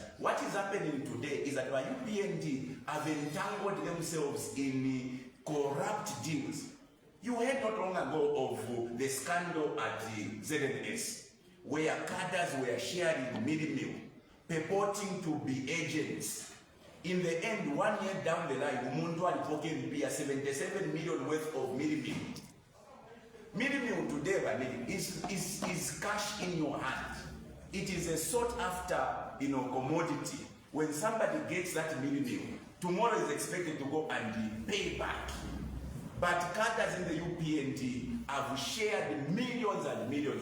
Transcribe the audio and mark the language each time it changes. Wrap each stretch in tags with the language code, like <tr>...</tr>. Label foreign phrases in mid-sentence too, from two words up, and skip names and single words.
<en>What is happening today is that the UPND have entangled themselves in corrupt deals. You heard not long ago of the scandal at the ZNS, where cadres were sharing meal, purporting to be agents. In the end, 1 year down the line,</en> <sw>Umuntu alipokea</sw> <en>77 million worth of meal. Meal today is cash in your hand. It is a sought after commodity. When somebody gets that meal, tomorrow is expected to go and pay back. But cadres in the UPND have shared millions and millions.</en>